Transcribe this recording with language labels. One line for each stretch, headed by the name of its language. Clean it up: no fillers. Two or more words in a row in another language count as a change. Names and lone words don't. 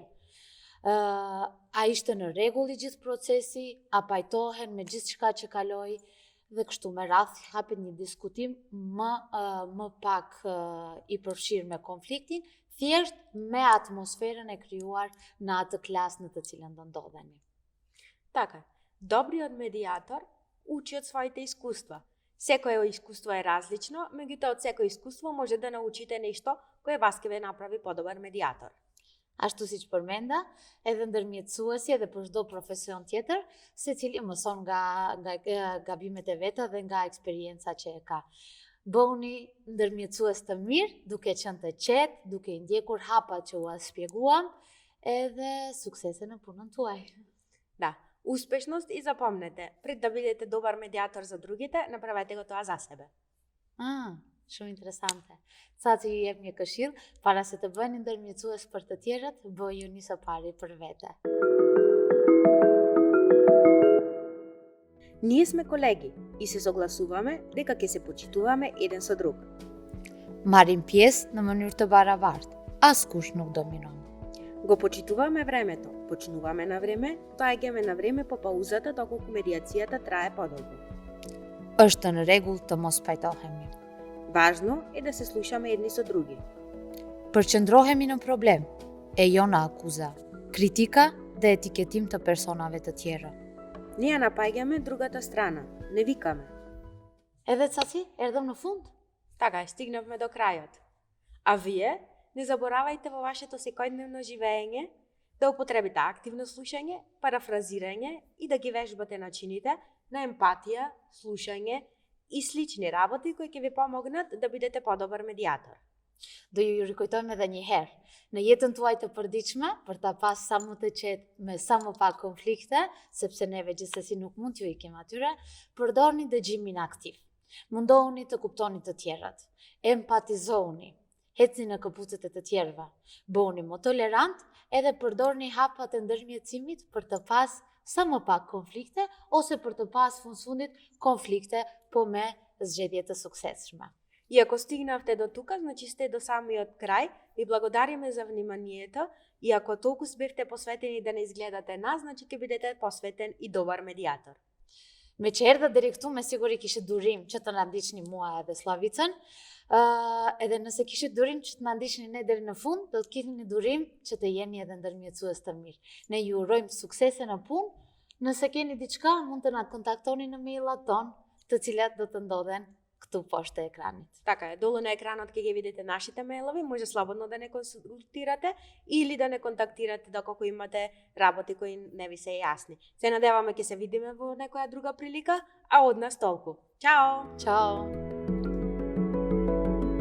Albanian: A ishte në rregull i gjithë procesi, a pajtohen me gjithçka që kaloi, dhe kështu me radhë hapet një diskutim më pak i përfshirë me konfliktin, thjesht me atmosferën e krijuar në atë klasë në të cilën do ndodheni.
Macedonian: Така, добриот медиатор учи од своите искуства. Секое искуство е различно, меѓутоа од секое искуство може да научите нешто кое вас ќе ве направи подобар медиатор.
Albanian: Ashtu si që përmenda, edhe ndërmjetësuesi edhe për çdo profesion tjetër, secili mëson nga gabimet e veta dhe nga eksperienca që e ka. Bëuni ndërmjetësues të mirë, duke qenë të qetë, duke i ndjekur hapat që u shpjeguam, edhe suksese në punën tuaj.
Macedonian: Да, успешност и запомнете, пред да бидете добар медиатор за другите, направете го тоа за себе.
Albanian: Shumë interesante. Sa që ju jep një këshill, para se të bëni ndërmjetësues për të tjerët, bëjuni së pari për vete.
Macedonian: Ние сме колеги и се согласуваме дека ќе се почитуваме еден со друг.
Albanian: Marrim pjesë në mënyrë të barabartë. Askush nuk dominon.
Macedonian: Го почитуваме времето, почнуваме на време, доаѓаме на време по паузата доколку медиацијата трае подолго.
Albanian: Është në rregull të mos pajtohemi.
Macedonian: Важно е да се слушаме едни со други.
Albanian: Përqendrohemi në problem, e jo në akuza, kritika dhe etiketim të personave të tjerë.
Macedonian: Ние напаѓаме другата страна, не викаме.
Albanian: Edhe Caci, erdhëm në fund?
Macedonian: Така, стигнавме до крајот. А вие, не заборавајте во вашето секојдневно живење да употребите активно слушање, парафразирање и да ги вежбате начините на емпатија, слушање и слични работи кои ќе ви помогнат да бидете подобар медиатор.
Albanian: Do ju rikujtojmë edhe një herë, në jetën tuaj të përditshme, për ta pas sa më të qetë me sa më pak konflikte, sepse neve gjithsesi nuk mund t'ju ikim atyre, përdorni dëgjimin aktiv. Mundohuni të kuptoni të tjerët, empatizohuni, ecni në këpucët e të tjerëve, bëhuni më tolerant edhe përdorni hapat e ndërmjetësimit për të pas sa më pak konflikte ose për të pas fundit konflikte po me zgjedhje të suksesshme.
Macedonian: И ако стигнавте до тука, значи сте до самиот крај. Ви благодариме за вниманието и ако толку бевте посветени да не изгледате нас, значи ќе бидете посветен и добар медиатор.
Albanian: Me që erdhe deri këtu, me siguri kishit durim që të na ndiqni mua edhe Slavicën, edhe nëse kishit durim që të na ndiqni ne deri në fund, do të keni durim që të jeni edhe ndërmjetësues të mirë. Ne ju urojmë suksese në punë. Nëse keni diçka, mund të na kontaktoni në mailat tonë, të cilat do të ndodhen këtu poshtë ekranit.
Macedonian: Така е, долу на екранот ќе ги видите нашите мејлови, може слободно да не консултирате или да не контактирате доколку имате работи кои не ви се јасни. Се надеваме ќе се видиме во некоја друга прилика, а од нас толку. Чао!